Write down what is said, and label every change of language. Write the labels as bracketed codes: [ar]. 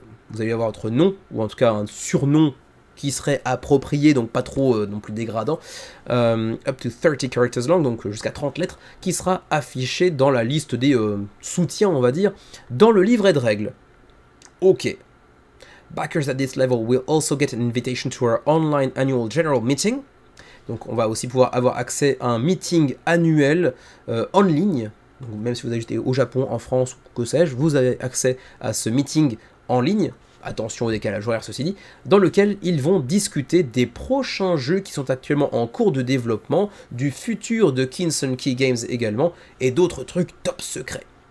[fr] vous allez avoir votre nom, ou en tout cas un surnom qui serait approprié, donc pas trop non plus dégradant, up to 30 characters long, donc jusqu'à 30 lettres, qui sera affiché dans la liste des soutiens, on va dire, dans le livret de règles. Ok. [en] Backers at this level will also get an invitation to our online annual general meeting. [fr] Donc on va aussi pouvoir avoir accès à un meeting annuel en ligne. Donc, même si vous habitez au Japon, en France ou que sais-je, vous avez accès à ce meeting en ligne. Attention au décalage horaire, ceci dit, dans lequel ils vont discuter des prochains jeux qui sont actuellement en cours de développement, du futur de Kinson Key Games également, et d'autres trucs top secrets.